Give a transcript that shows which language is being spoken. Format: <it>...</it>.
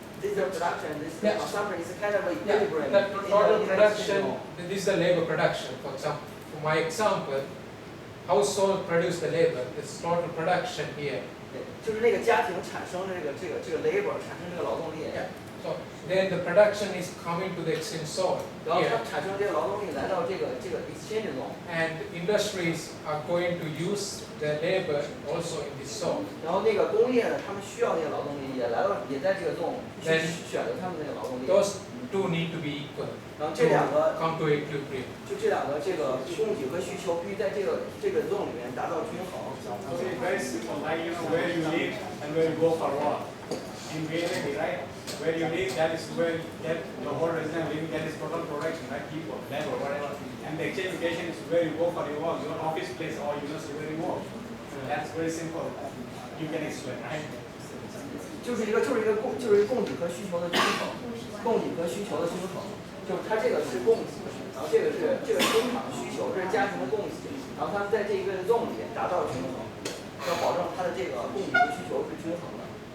<en>This is production, this is consumption, is kind of a equilibrium. The total production, this is the labor production. For example, for my example, household produce the labor. This total production here.</en> <zh>对，就是那个家庭产生这个 labor， 产生这个劳动力。</zh> <en>So then the production is coming to the exchange zone.</en> <zh>然后它产生这个劳动力来到这个exchange zone。</zh> <en>And industries are going to use the labor also in this zone.</en> <zh>然后那个工业呢，他们需要那个劳动力，也在这个 zone 去选择他们那个劳动力。</zh> <en>Those two need to be equal.</en> <zh>然后这两个</zh> <en>come to equilibrium.</en> <zh>就这两个这个供给和需求必须在这个 zone 里面达到均衡。</zh> <en>So it's very simple, like where you live and where you go for work. In reality, right? Where you live, that is where the whole resident living, that is total production, right? People, labor, whatever. And the exchange location is where you go for your work, your office place or university where you work. That's very simple. You can explain, right?</en> <zh>就是一个供给和需求的均衡，供给和需求的均衡，就是它这个是供给，然后这个是生产需求，这是家庭的供给，然后他们在这个 zone 里达到均衡，要保证它的这个供给和需求是均衡的。</zh>